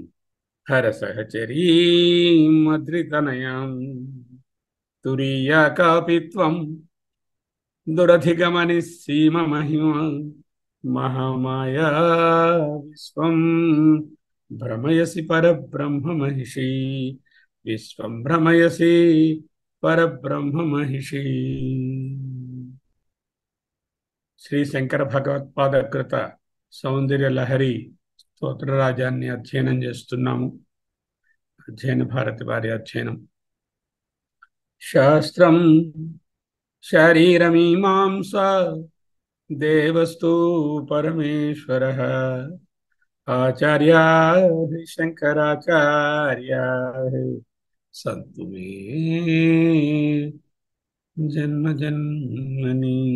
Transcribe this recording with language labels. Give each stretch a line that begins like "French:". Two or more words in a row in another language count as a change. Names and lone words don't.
Sanskrit: हरसहचरीमद्रितनयाम् तुरीया कापि त्वं दुरधिगमनिस्सीममहिमा महामाया विश्वं भ्रमयसि परब्रह्ममहिषी विश्वं भ्रमयसि परब्रह्ममहिषी।
Telugu: శ్రీ శంకర భగవత్పాద కృత సౌందర్య లహరి స్తోత్రరాజాన్ని అధ్యయనం చేస్తున్నాము. అధ్యయన భారతి వారి అధ్యయనం.
Sanskrit: శాస్త్రం శరీరమీమాంస దేవస్తు పరమేశ్వర ఆచార్యా శంకరాచార్యా సంతు మే జన్మ జన్మని.